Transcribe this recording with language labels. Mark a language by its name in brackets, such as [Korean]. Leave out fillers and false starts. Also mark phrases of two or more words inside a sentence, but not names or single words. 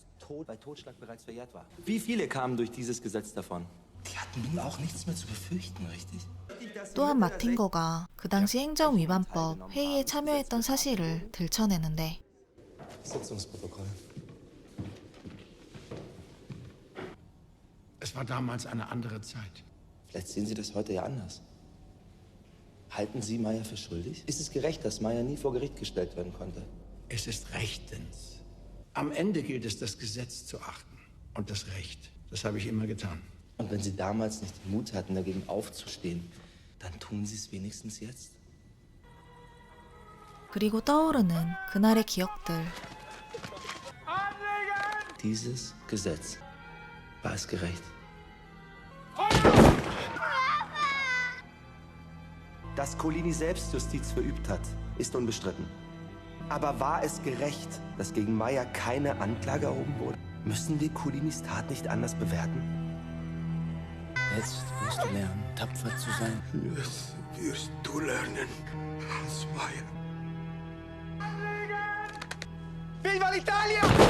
[German] Wie viele kamen durch dieses Gesetz davon? Die hatten nun auch nichts mehr zu befürchten, richtig? [Korean] 또한 마틴거가 그 당시 행정위반법 회의에 참여했던 사실을 들춰내는데 [German] Sitzungsprotokoll. Es war damals eine andere Zeit. Vielleicht sehen Sie das heute ja anders. Halten Sie Meyer für schuldig? Ist es gerecht, dass Meyer nie vor Gericht gestellt werden konnte? Es ist rechtens. Am Ende gilt es, das Gesetz zu achten. Und das Recht. Das habe ich immer getan. Und wenn Sie damals nicht den Mut hatten, dagegen aufzustehen, dann tun Sie es wenigstens jetzt. [Korean] 그리고 떠오르는 그날의 기억들. [German] Dieses Gesetz, war es gerecht? Dass Colini Selbstjustiz verübt hat, ist unbestritten. Aber war es gerecht, dass gegen Meyer keine Anklage erhoben wurde? Müssen wir Colinis Tat nicht anders bewerten? Jetzt wirst du lernen, tapfer zu sein. Jetzt wirst du lernen, Hans Meyer. [Italian] Viva l'Italia!